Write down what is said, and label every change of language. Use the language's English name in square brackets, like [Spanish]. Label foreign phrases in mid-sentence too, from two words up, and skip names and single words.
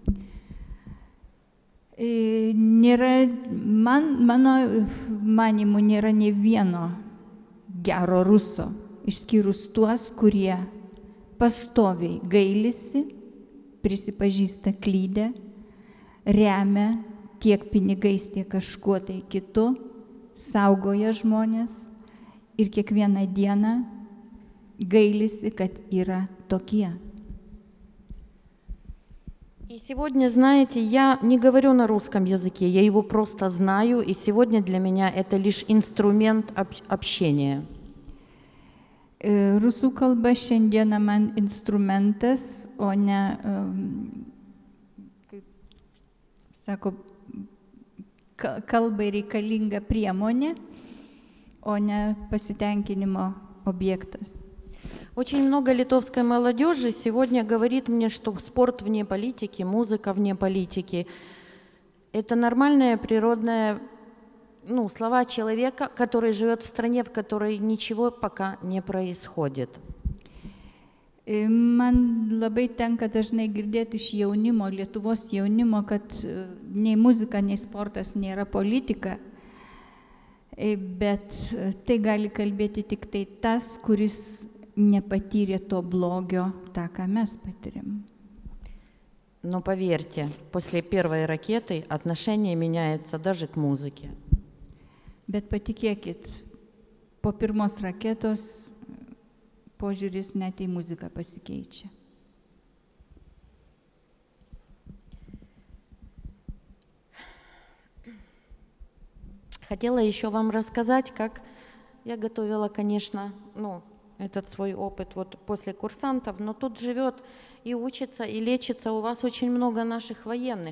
[Lithuanian] Mano manimu nėra ne vieno gero ruso, išskyrus tuos, kurie pastoviai gailisi, prisipažįsta klydę, remia tiek pinigais, tiek kažkuo tai kitu, saugoja žmonės ir kiekvieną dieną gailisi, kad yra tokie. [Russian] И сегодня, знаете, я не говорю на русском языке, я его просто знаю, и сегодня для меня это лишь инструмент общения. [Lithuanian] Rusų kalba šiandieną man instrumentas, o ne, kaip sako, kalbai reikalinga priemonė, o ne pasitenkinimo objektas. [Russian] Очень много литовской молодежи сегодня говорит мне, что спорт вне политики, музыка вне политики – это нормальная природная, слова человека, который живет в стране, в которой ничего пока не происходит. [Lithuanian] Man labai tenka dažnai girdėti iš jaunimo, Lietuvos jaunimo, kad nei muzika, nei sportas nėra politika, bet tai gali kalbėti tik tai tas, kuris nepatyrė to blogio, tą, ką mes patyrėm. [Russian] Но поверьте, после первой ракеты отношение меняется даже к музыке. [Lithuanian] Bet patikėkit, po pirmos raketos požiūris net į muziką pasikeičia. [Russian] Хотела еще вам рассказать, как я готовила, конечно, этот свой опыт вот после курсантов, но тут живет и учится, и лечится у вас очень много наших военных.